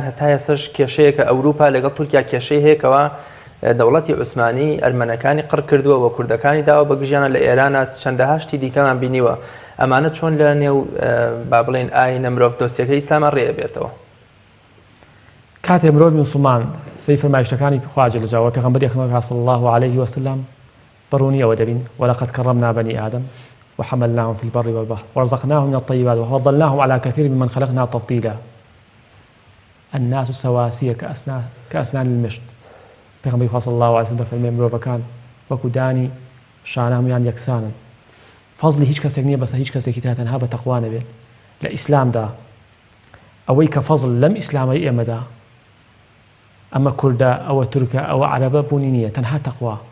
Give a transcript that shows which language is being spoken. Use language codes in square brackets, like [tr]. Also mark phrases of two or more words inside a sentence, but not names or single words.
[ckb] هەتا ئێستاش کێشەیەکە ئەوروپا لەگەڵ تورکیا کێشەی هەیەکەوە دەوڵەتی عوسمانی ئەرمەنەکانی قڕ کردووە و کوردەکانی داوە بە گژیانە لە ئێرانە چەندەها شتی دیکەمان بینیوە. ئەمانە چۆن لە نێو با بڵێن ئاینە مرۆڤ دۆستیەکەی ئیسلاما ڕێ بێتەوە؟ کاتێ مرۆڤ موسڵمان سەی فەرمایشتەکانی خوا [ar] جەل جەلالوهو [ckb] پێغەمبەری ئەکرەم [ar] صلی الله عليه وسلم [ckb] بەڕوونی ئەوە دەبین [ar] ولقد كرمنا بني آدم وحملناهم في البر والبحر ورزقناهم من الطيبات وفضلناهم على كثير ممن خلقنا تفضيلا الناس سواسية كأسنان المشط. [ckb] پێغەمبەری خوا [ar] صلی الله عليه وسلم [ckb] فەرمێ مرۆڤەکان وەکو دانی شانەهەموویان یەکسانن. فەزلی هیچ کەسێک نییە بەسەر هیچ کەسێکی تا تەنها بە تەقوا نەبێت. لە ئیسلامدا ئەوەی کە فەزل لەم ئیسلامەی ئێمەدا ئەمە کوردە ئەوە تورکە ئەوە عەرەبە بوونی نییە، تەنها تەقوا.